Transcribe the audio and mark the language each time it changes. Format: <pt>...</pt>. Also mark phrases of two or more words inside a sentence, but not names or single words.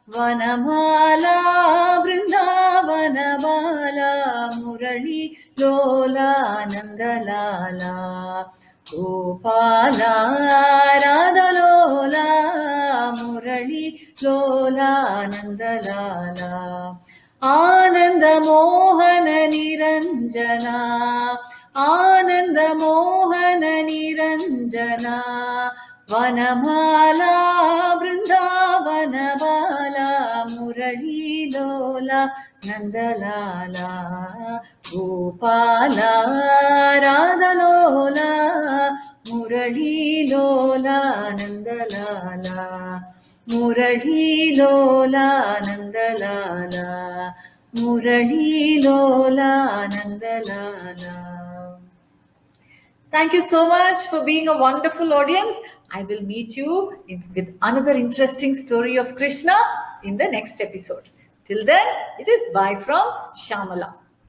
<sa>वनमाला वृन्दावन बाल मुरली लोल नन्दलाल गोपाल राधा लोल मुरली लोल नन्दलाल आनन्द मोहन निरञ्जन आनन्द मोहन निरञ्जन वनमाला वृन्दावन बाल मुरली लोल नन्दलाल गोपाल राधा लोल मुरली लोल नन्दलाल मुरली लोल नन्दलाल मुरली लोल नन्दलाल.</sa> <en>Thank you so much for being a wonderful audience. I will meet you with another interesting story of Krishna in the next episode. Till then, it is bye from Shamala.</en>